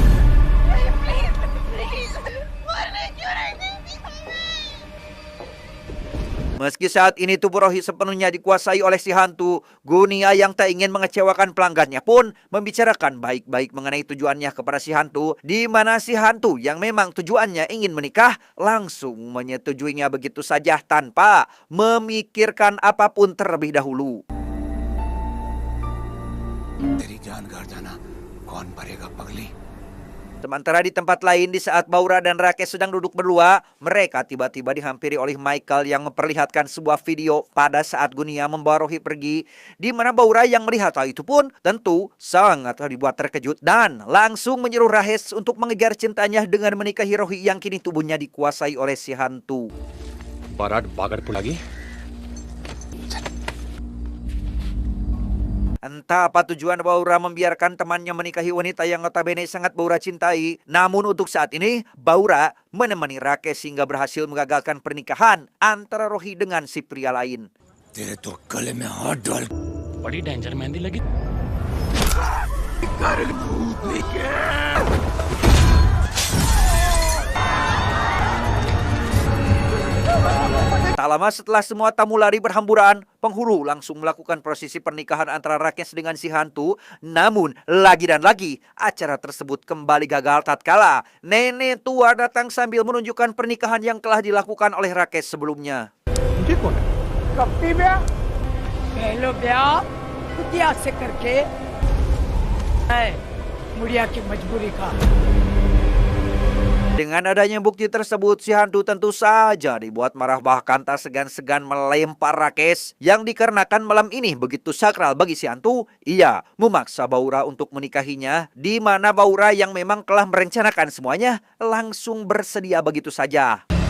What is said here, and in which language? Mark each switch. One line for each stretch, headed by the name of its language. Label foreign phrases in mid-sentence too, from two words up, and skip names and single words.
Indonesian: Meski saat ini tubuh Rohi sepenuhnya dikuasai oleh si hantu, Gunia yang tak ingin mengecewakan pelanggannya pun membicarakan baik-baik mengenai tujuannya kepada si hantu, di mana si hantu yang memang tujuannya ingin menikah langsung menyetujuinya begitu saja tanpa memikirkan apapun terlebih dahulu.
Hindi: तेरी जान घर जाना कौन भरेगा पगली?
Indonesian: Sementara di tempat lain, di saat Baura dan Rakes sedang duduk berdua, mereka tiba-tiba dihampiri oleh Michael yang memperlihatkan sebuah video pada saat Gunia membawa Rohi pergi, di mana Baura yang melihat hal itu pun tentu sangat dibuat terkejut dan langsung menyuruh Rakes untuk mengejar cintanya dengan menikahi Rohi yang kini tubuhnya dikuasai oleh si hantu.
Hindi: बारात बागरपुर lagi.
Indonesian: Entah apa tujuan Baura membiarkan temannya menikahi wanita yang notabene sangat Baura cintai. Namun untuk saat ini, Baura menemani Rakes hingga berhasil mengagalkan pernikahan antara Rohi dengan si pria lain.
Hindi: तेरे तो गले में हाथ डाल बड़ी डेंजर मेहंदी लगी.
Indonesian: Tak lama setelah semua tamu lari berhamburan, penghulu langsung melakukan prosesi pernikahan antara Rakes dengan si hantu. Namun, lagi dan lagi, acara tersebut kembali gagal tatkala nenek tua datang sambil menunjukkan pernikahan yang telah dilakukan oleh Rakes sebelumnya.
Hindi: पहलो ब्याह कुतिया से करके है मुड़िया की मजबूरी का.
Indonesian: Dengan adanya bukti tersebut, si hantu tentu saja dibuat marah, bahkan tak segan-segan melempar rakes. Yang dikarenakan malam ini begitu sakral bagi si hantu, ia memaksa Baura untuk menikahinya, di mana Baura yang memang telah merencanakan semuanya langsung bersedia begitu saja.